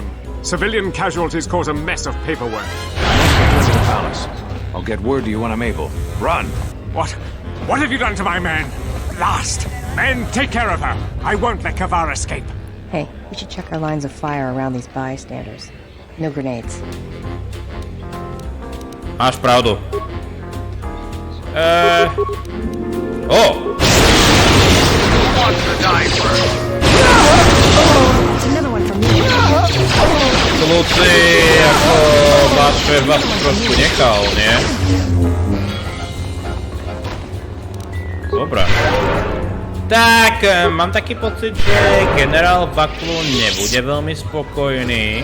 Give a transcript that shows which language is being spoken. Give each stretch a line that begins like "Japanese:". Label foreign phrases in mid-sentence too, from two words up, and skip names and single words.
English: Civilian casualties cause a mess of paperwork. Get to the palace. I'll get word to you when I'm able. Run! What? What have you done to my men? Last! Men, take care of her! I won't let Kavar escape. Hey, we should check our lines of fire around these bystanders. No grenades.
Slovak: Máš pravdu. Oh!
English: It's another one from me.
Slovak: Kluci, ako váš šéf vás trošku nechal, nie? Dobre. Tak, mám taký pocit, že generál Vaklu nebude veľmi spokojný.